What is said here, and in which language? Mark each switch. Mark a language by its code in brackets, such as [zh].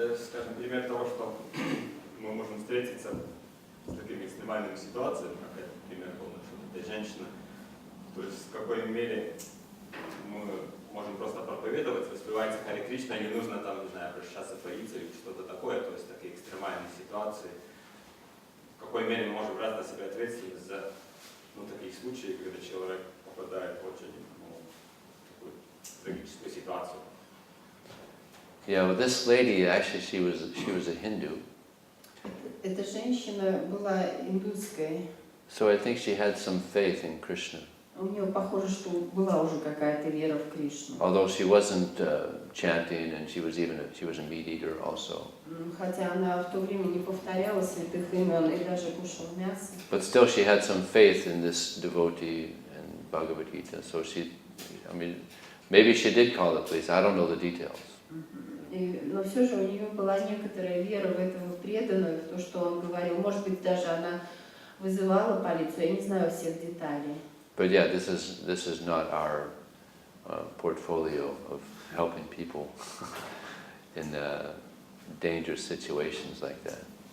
[ru] Скажем, пример того, что мы можем встретиться с такими экстремальными ситуациями, как этот пример был, что эта женщина, то есть в какой мере мы можем просто проповедовать, воспевается Харе Кришна, не нужно там, не знаю, обращаться в полицию или что-то такое, то есть такие экстремальные ситуации. В какой мере мы можем брать на себя ответственность за такие случаи, когда человек попадает в очень такую трагическую ситуацию. [en] Yeah, well, this lady actually she was a Hindu. [ru] Эта женщина была индусской. [en] So I think she had some faith in Krishna. [ru] У нее похоже, что была уже какая-то вера в Кришну. [en] Although she wasn't chanting, and she was a meat eater also. [ru] Хотя она в то время не повторяла святых имен и даже кушала мясо. [en] But still, she had some faith in this devotee and Bhagavad Gita. So maybe she did call the police. I don't know the details. [ru] Но все же у нее была некоторая вера в этого преданного, в то, что он говорил. Может быть, даже она вызывала полицию. Я не знаю всех деталей. [en] But yeah, this is not our portfolio of helping people in dangerous situations like that.